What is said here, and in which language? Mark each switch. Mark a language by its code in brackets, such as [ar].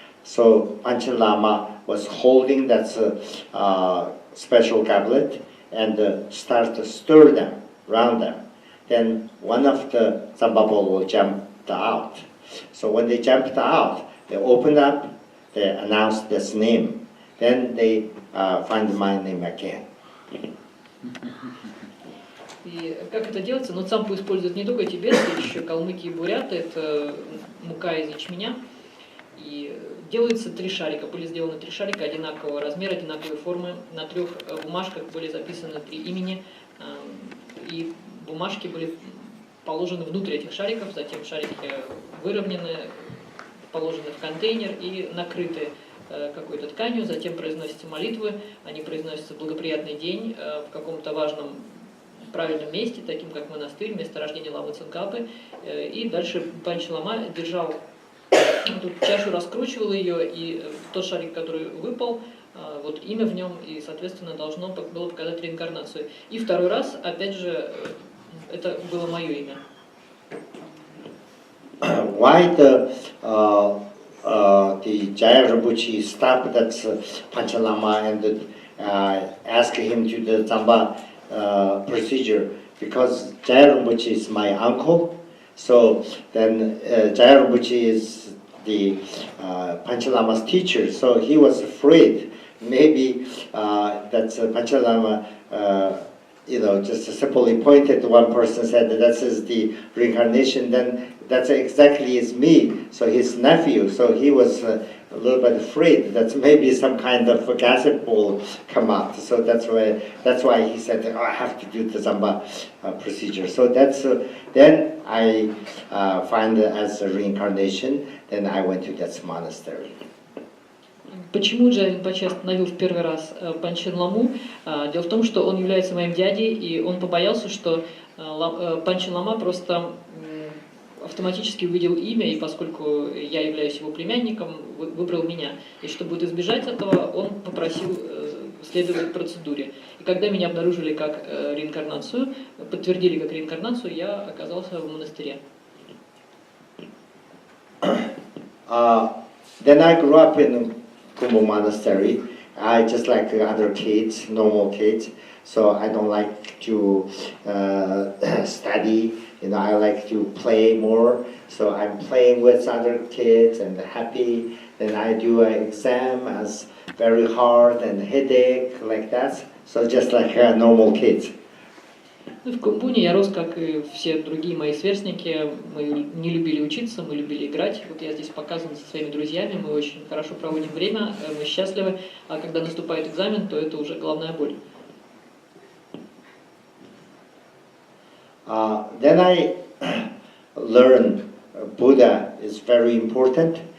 [en] So Panchen Lama was holding that special goblet and start to stir them, round them. Then 1 of the Zamba bowl will jump out. So when they jumped out, they opened up, they announced this name. Then they find my name again. [ru] И как это делается? Ну, цампу используют не только тибетцы, еще калмыки и буряты, это мука из ячменя. И делается 3 шарика, были сделаны 3 шарика одинакового размера, одинаковой формы. На 3 бумажках были записаны 3 имени, и бумажки были положены внутрь этих шариков, затем шарики выровнены, положены в контейнер и накрыты какой-то тканью, затем произносятся молитвы, они произносятся в благоприятный день, в каком-то важном в правильном месте, таким как монастырь, место рождения ламы Цинкапы. И дальше Панчи Лама держал эту чашу, раскручивал ее, и тот шарик, который выпал, вот имя в нем, и, соответственно, должно было показать реинкарнацию. И второй раз, опять же, это было мое имя. [en] Why the Arджа-ринпоче stopped that Pancha Lama and asked him to the Tsamba procedure? Because Arджа-ринпоче is my uncle, so then Arджа-ринпоче is the Pancha Lama's teacher, so he was afraid maybe that Pancha Lama just simply pointed to one person, said that is the reincarnation, then that's exactly is me, so his nephew, so he was a little bit afraid that maybe some kind of a gossip will come out. So that's why he said, oh, I have to do the Tsamba procedure. So that's then I find it as a reincarnation, then I went to that monastery. [ru] Почему Арджа Ринпоче остановил в первый раз Панчин Ламу? Дело в том, что он является моим дядей, и он побоялся, что Панчин Лама просто автоматически увидел имя, и поскольку я являюсь его племянником, выбрал меня. И чтобы избежать этого, он попросил следовать процедуре. И когда меня обнаружили как реинкарнацию, подтвердили как реинкарнацию, я оказался в монастыре. [en] Then I grew up in Kumбум monastery. I just like other kids, normal kids. So I don't like to study. I like to play more. So I'm playing with other kids and happy. Then I do an exam as very hard and headache like that. So just like normal kids. [ru] В Кумбуне я рос, как и все другие мои сверстники. Мы не любили учиться, мы любили играть. Вот я здесь показан со своими друзьями, мы очень хорошо проводим время, мы счастливы. А когда наступает экзамен, то это уже головная боль. [en] Then I learned Buddha is very important.